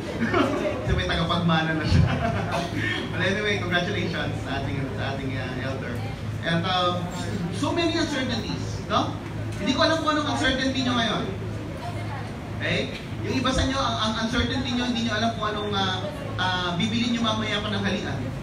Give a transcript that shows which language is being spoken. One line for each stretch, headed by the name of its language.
Filipino: Kasi may tagapagmana na siya.
English: But anyway, congratulations
Filipino: sa ating
English: elder. And so many uncertainties, no?
Filipino: Hindi ko alam kung anong uncertainty nyo ngayon. Okay? Yung iba sa nyo, ang uncertainty nyo, hindi nyo alam kung anong bibili nyo mamaya pa ng halian.